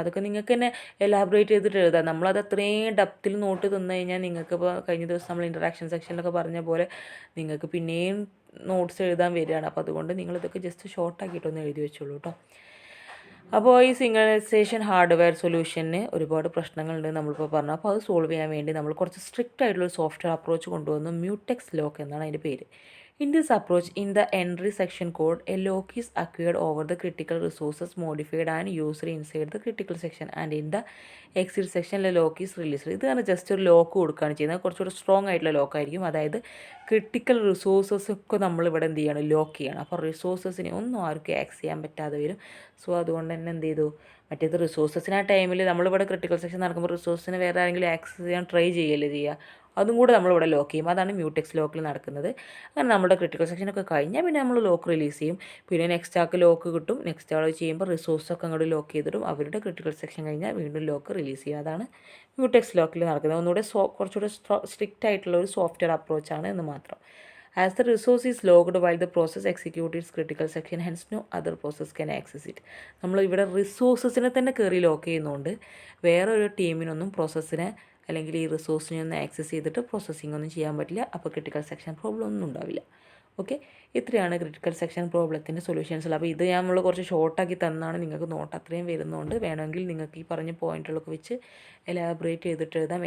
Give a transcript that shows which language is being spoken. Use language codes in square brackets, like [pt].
[ml] അതൊക്കെ നിങ്ങൾക്ക് തന്നെ എലാബറേറ്റ് ചെയ്തിട്ട് എഴുതാം. നമ്മളത് അത്രയും ഡെപ്തിൽ നോട്ട് തന്നു കഴിഞ്ഞാൽ നിങ്ങൾക്ക് ഇപ്പോൾ കഴിഞ്ഞ ദിവസം നമ്മൾ ഇൻട്രഡക്ഷൻ സെക്ഷനിലൊക്കെ പറഞ്ഞ പോലെ നിങ്ങൾക്ക് പിന്നെയും നോട്ട്സ് എഴുതാൻ വരികയാണ്. അപ്പോൾ അതുകൊണ്ട് നിങ്ങളിതൊക്കെ ജസ്റ്റ് ഷോർട്ടാക്കിയിട്ടൊന്ന് എഴുതി വെച്ചോളൂ കേട്ടോ. അപ്പോൾ ഈ സിങ്ക്രണൈസേഷൻ ഹാർഡ്വെയർ സൊല്യൂഷന് ഒരുപാട് പ്രശ്നങ്ങളുണ്ട് നമ്മളിപ്പോൾ പറഞ്ഞു. അപ്പോൾ അത് സോൾവ് ചെയ്യാൻ വേണ്ടി നമ്മൾ കുറച്ച് സ്ട്രിക്റ്റ് ആയിട്ടുള്ള സോഫ്റ്റ്വെയർ അപ്രോച്ച് കൊണ്ടുവന്നു. മ്യൂടെക്സ് ലോക്ക് എന്നാണ് അതിൻ്റെ പേര്. [en] In this approach, in the entry section code, a lock is acquired over the critical resources modified and used inside the critical section, and in the exit section, a lock is released. [ml] ഇതാണ് just ഒരു lock കൊടുക്കുകയാണ് ചെയ്യുന്നത്. കുറച്ചുകൂടെ strong ആയിട്ടുള്ള ലോക്കായിരിക്കും. അതായത് critical resources ഒക്കെ നമ്മളിവിടെ എന്ത് ചെയ്യണം, ലോക്ക് ചെയ്യണം. അപ്പോൾ റിസോഴ്സസിനെ ഒന്നും ആർക്കും ആക്സസ് ചെയ്യാൻ പറ്റാതെ വരും. സോ അതുകൊണ്ട് തന്നെ എന്ത് ചെയ്തു, മറ്റേത് റിസോഴ്സസിന് ആ ടൈമിൽ നമ്മളിവിടെ ക്രിട്ടിക്കൽ സെക്ഷൻ നടക്കുമ്പോൾ റിസോഴ്സിന് വേറെ ആരെങ്കിലും ആക്സസ് ചെയ്യാൻ ട്രൈ ചെയ്യല്ലേ ചെയ്യുക, അതും കൂടെ നമ്മളിവിടെ ലോക്ക് ചെയ്യും. അതാണ് മ്യൂടെക്സ് ലോക്കിൽ നടക്കുന്നത്. അങ്ങനെ നമ്മുടെ ക്രിട്ടിക്കൽ സെക്ഷനൊക്കെ കഴിഞ്ഞാൽ പിന്നെ നമ്മൾ ലോക്ക് റിലീസ് ചെയ്യും. പിന്നെ നെക്സ്റ്റ് ആൾക്ക് ലോക്ക് കിട്ടും. നെക്സ്റ്റ് ആൾ ചെയ്യുമ്പോൾ റിസോഴ്സൊക്കെ അങ്ങോട്ട് ലോക്ക് ചെയ്തിടും. അവരുടെ ക്രിട്ടിക്കൽ സെക്ഷൻ കഴിഞ്ഞാൽ വീണ്ടും ലോക്ക് റിലീസ് ചെയ്യും. അതാണ് മ്യൂടെക്സ് ലോക്കിൽ നടക്കുന്നത്. ഒന്നുകൂടെ കുറച്ചുകൂടെ സ്ട്രിക്റ്റ് ആയിട്ടുള്ള ഒരു സോഫ്റ്റ്വെയർ അപ്രോച്ചാണ് എന്ന് മാത്രം. [en] As the resource is logged while the process executes its critical section, hence no other process can access it. [ml] നമ്മൾ ഇവിടെ റിസോഴ്സസിനെ തന്നെ കയറി ലോക്ക് ചെയ്യുന്നതുകൊണ്ട് വേറെ ഒരു ടീമിനൊന്നും പ്രോസസ്സിനെ അല്ലെങ്കിൽ ഈ റിസോഴ്സിനെ ഒന്ന് ആക്സസ് ചെയ്തിട്ട് പ്രോസസ്സിംഗ് ഒന്നും ചെയ്യാൻ പറ്റില്ല. അപ്പോൾ ക്രിട്ടിക്കൽ സെക്ഷൻ പ്രോബ്ലം ഒന്നും ഉണ്ടാവില്ല. ഓക്കെ, ഇത്രയാണ് ക്രിട്ടിക്കൽ സെക്ഷൻ പ്രോബ്ലത്തിൻ്റെ സൊല്യൂഷൻസ്. അപ്പോൾ ഇത് നമ്മൾ കുറച്ച് ഷോർട്ടാക്കി തന്നാണ്, നിങ്ങൾക്ക് നോട്ട് അത്രയും വരുന്നതുകൊണ്ട് വേണമെങ്കിൽ നിങ്ങൾക്ക് ഈ പറഞ്ഞ പോയിന്റുകളൊക്കെ വെച്ച് എലാബറേറ്റ് ചെയ്തിട്ട് എഴുതാം.